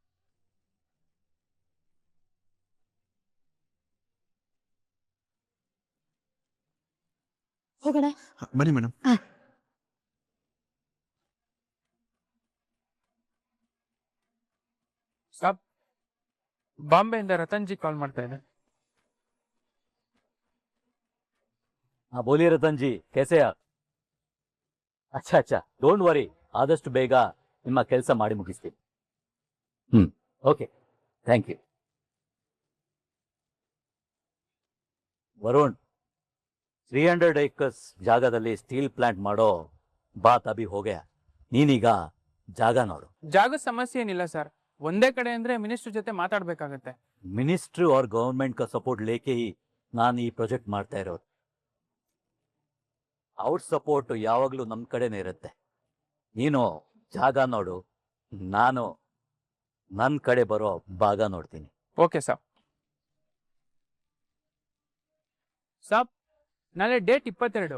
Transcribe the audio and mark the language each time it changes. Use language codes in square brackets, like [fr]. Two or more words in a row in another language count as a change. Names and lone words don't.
[kn] ಹೋಗೋಣ. ಬನ್ನಿ ಮೇಡಮ್. ಸಾಬ್, ಬಾಂಬೆಯಿಂದ ರತನ್ಜಿ ಕಾಲ್ ಮಾಡ್ತಾ ಇದ್ದೆ. [hi] हाँ बोलिए रतन जी, कैसे आप? अच्छा अच्छा, [en] don't worry, [kn] ಆದಷ್ಟು ಬೇಗ ನಿಮ್ಮ ಕೆಲಸ ಮಾಡಿ ಮುಗಿಸ್ತೀನಿ. [en] okay, thank you. [kn] ವರುಣ್, 300 ಏಕರ್ಸ್ ಜಾಗದಲ್ಲಿ [en] steel plant [kn] ಮಾಡೋ [hi] बात अभी हो गया. [kn] ನೀನೀಗ ಜಾಗ ನೋಡು. ಜಾಗದ ಸಮಸ್ಯೆ ಏನಿಲ್ಲ ಸರ್, ಒಂದೇ ಕಡೆ ಅಂದ್ರೆ ಮಿನಿಸ್ಟರ್ ಜೊತೆ ಮಾತಾಡ್ಬೇಕಾಗತ್ತೆ. [hi] मिनिस्ट्री और गवर्मेंट का सपोर्ट लेके ही [kn] ನಾನು ಈ ಪ್ರಾಜೆಕ್ಟ್ ಮಾಡ್ತಾ ಇರೋದು. ಅವ್ರ ಸಪೋರ್ಟ್ ಯಾವಾಗಲೂ ನಮ್ಮ ಕಡೆನೇ ಇರುತ್ತೆ. ನೀನು ಜಾಗ ನೋಡು, ನಾನು ನನ್ನ ಕಡೆ ಬರೋ ಭಾಗ ನೋಡ್ತೀನಿ. ಓಕೆ ಸಾಬ್. ಸಾಬ್, ನಾಳೆ ಡೇಟ್ 22.